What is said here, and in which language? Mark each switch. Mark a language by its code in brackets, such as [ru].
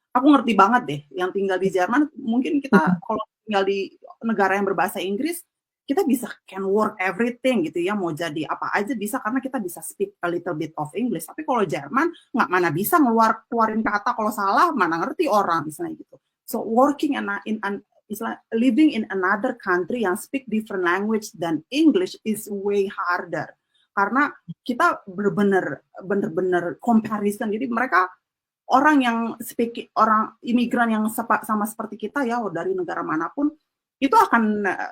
[id] Aku ngerti banget deh, yang tinggal di Jerman, mungkin kita kalau tinggal di negara yang berbahasa Inggris, kita bisa [en] can work everything [id] gitu ya, mau jadi apa aja bisa, karena kita bisa [en] speak a little bit of English. [id] Tapi kalau Jerman, nggak mana bisa keluarin kata, kalau salah mana ngerti orang, misalnya gitu. [en] So working living in another country yang speak different language than English is way harder. [id] Karena kita bener-bener comparison, jadi mereka orang imigran yang sama seperti kita ya, dari negara manapun, itu akan